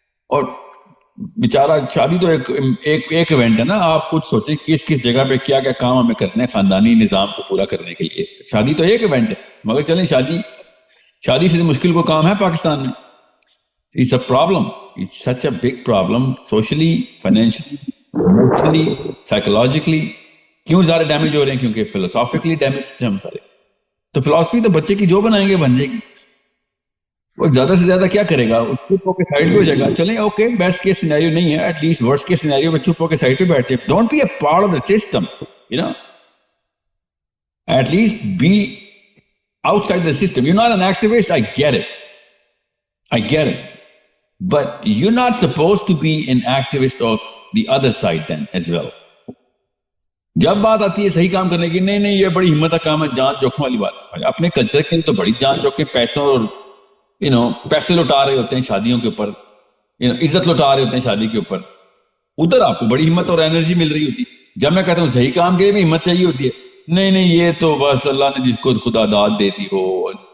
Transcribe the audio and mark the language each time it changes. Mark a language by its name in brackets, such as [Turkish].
[Urdu] اور بیچارہ شادی تو ایک ایونٹ ہے نا. آپ خود سوچیں کس جگہ پہ کیا کیا کام ہمیں کرنے ہیں خاندانی نظام کو پورا کرنے کے لیے. شادی تو ایک ایونٹ ہے، مگر چلیں شادی سے مشکل کو کام ہے پاکستان میں. [English] It's a problem. It's such a big problem. Socially, financially, emotionally, psychologically. [Urdu] کیوں زیادہ ڈیمیج ہو رہے ہیں؟ کیونکہ فلسافیکلی ڈیمیج سے ہم سارے. تو فلسفی تو بچے کی جو بنائیں گے بن جائے گی. وہ زیادہ سے زیادہ کیا کرے گا؟ چپ ہو کے سائڈ پہ ہو جائے گا. چلیں اوکے، بیسٹ کیس سینیریو نہیں ہے، at least worst case scenario میں چپ ہو کے سائڈ پہ بیٹھ جائے. [English] Don't be a part of the system, at least be outside the system. You not an activist, I get it. But you're not supposed to be an activist of the other side then as well. [Urdu] جب بات آتی ہے صحیح کام کرنے کی، نہیں یہ بڑی ہمت کا کام ہے، جان جوکھم والی بات. اپنے کلچر کے تو بڑی جان جوکھم، پیسوں اور پیسے لوٹا رہے ہوتے ہیں شادیوں کے اوپر، عزت لوٹا رہے ہوتے ہیں شادی کے اوپر. ادھر آپ کو بڑی ہمت اور انرجی مل رہی ہوتی. جب میں کہتا ہوں صحیح کام کے لیے بھی ہمت چاہیے ہوتی ہے، نہیں یہ تو بس اللہ نے جس کو خدا داد دیتی ہو.